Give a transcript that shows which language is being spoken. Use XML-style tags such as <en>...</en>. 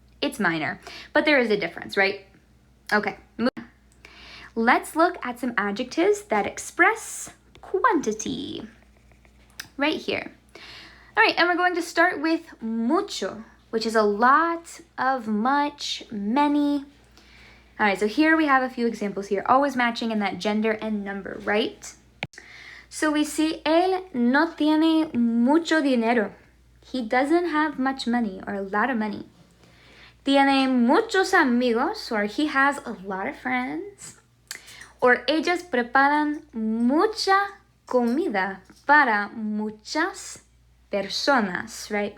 <en>It's minor, but there is a difference, right? Okay, let's look at some adjectives that express quantity. Right here. All right, and we're going to start with mucho, which is a lot of, much, many. All right, so here we have a few examples here, always matching in that gender and number, right? So we see,</en> <es>él no tiene mucho dinero.</es> <en>He doesn't have much money or a lot of money.</en> <es>Tiene muchos amigos,</es> <en>or he has a lot of friends.</en> <es>Or ellas preparan mucha comida para muchas personas, right?</es>